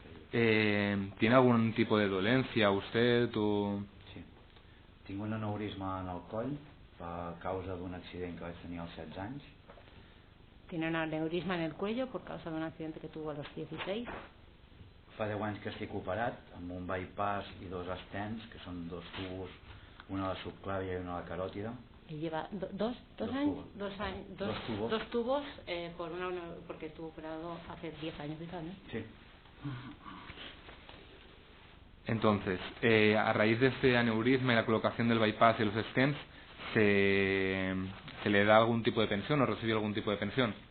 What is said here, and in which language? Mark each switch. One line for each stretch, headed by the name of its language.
Spanish: ¿Tiene algún tipo de dolencia usted? Sí.
Catalan: Tinc un aneurisma en el coll a causa d'un accident que vaig tenir als 16 anys.
Spanish: Tiene un aneurisma en el cuello por causa de un accidente que tuvo a los 16.
Catalan: Fa 10 anys que estic operat amb un bypass i 2 stents, que són 2 tubos, una a la subclàvia i una a la caròtida.
Spanish: Y lleva dos tubos porque estuvo operado hace 10 años quizás, ¿no? Sí. Entonces, a raíz de este aneurisma y la colocación del bypass y los stents, ¿se le da algún tipo de pensión o recibe algún tipo de pensión?